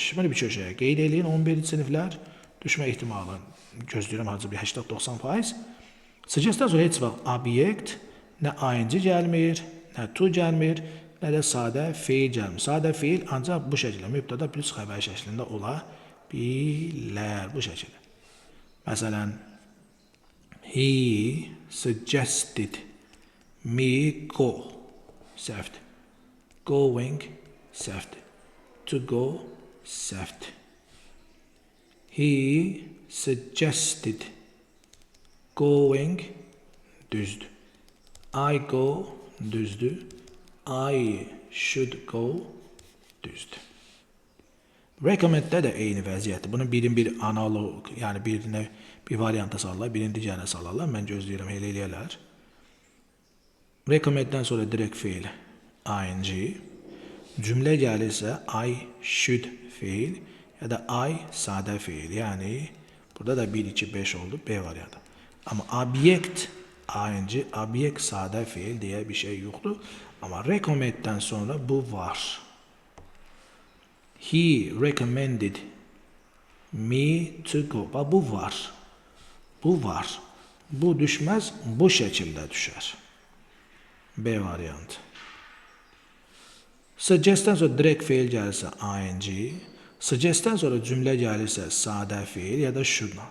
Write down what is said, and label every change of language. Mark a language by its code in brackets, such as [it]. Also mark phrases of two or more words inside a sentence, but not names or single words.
[az] Bunu bir köşəyə qeyd edin, 11-ci siniflər düşmə ehtimalı gözləyirəm harca bir 80-90%. Suggest-dən sonra heç vaxt obyekt Nə ing gəlmir, nə to gəlmir, nə də sadə feil gəlmir. Sadə feil ancaq bu şəkildə mübtəda plus xəbər şəklində ola bilər. Bu şəkildə. Məsələn, [en] he suggested me go. [az] Səhvdir. Going, səhvdir. [en] To go, [az] səhvdir. [en] He suggested going, düzdür. I go, düzdür. I should go, [az] düzdür. Recommend'də də eyni vəziyyətdir. Bunun bir analog, yəni bir variantı salırlar, birini digərinə salırlar. Mən gözləyirəm, elə eləyərlər. Recommend'dən sonra direkt feil ing. Cümlə gəlirsə [en] I should [az] feil ya da I sadə feil. Yəni burada da 1, 2, 5 oldu B variantı. Amma obyekt ing, obyekt sadə feil deyə bir şey yoxdur. Amma recommend'dən sonra bu var. [en] He recommended me to go. [az] Bu var. Bu var. Bu düşməz, bu şəkildə düşər. B variantı. Suggest'dən sonra direkt feil gəlirsə ing. Suggest'dən sonra cümlə gəlirsə sadə feil ya da should'dan.